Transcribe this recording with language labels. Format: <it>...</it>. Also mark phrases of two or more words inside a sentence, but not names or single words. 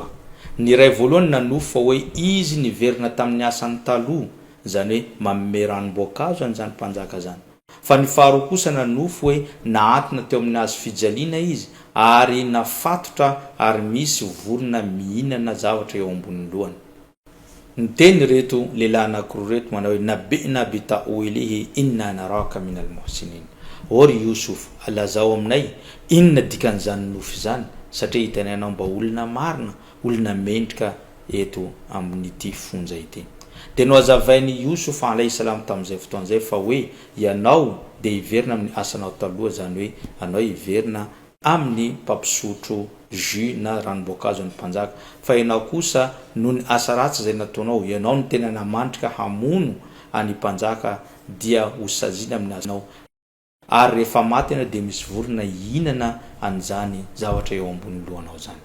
<mg>Ny ray voalohany nanofy fa hoe izy niverina tamin'ny asany taloha, zany hoe manome ranom-boankazo an'izany mpanjaka zany. Fa ny faharoa kosa nanofy hoe nahatina teo amin'ny hazo fijaliana izy, ary nafatotra ary misy vorona mihinana zavatra eo ambonin'ny lohany. Niteny reto lehilahy anankiroa reto manao hoe</mg> <ar>نبئنا بتأويله إنا نراك من المحسنين.</ar> <mg>Ory Youssouf, alazao aminay inona dikan'izany nofy zany, satria hitanay anao mba olona marina, olona mendrika eto amin'ity fonja ity. Dia no azavain'ny Youssouf</mg> <ar>عليه السلام</ar> <mg>tamin'izay fotoan'izay fa hoe ianao dia hiverina amin'ny asanao taloha, zany hoe anao hiverina amin'ny mpampisotro jus na ranom-boankazo ny mpanjaka, fa ianao kosa noho ny asa ratsy izay nataonao, ianao no tena namandrika hamono any mpanjaka dia ho saziana amin'ny asanao, ary rehefa maty ianao dia misy vorona hihinana an'izany zavatra eo ambony lohanao zany.</mg>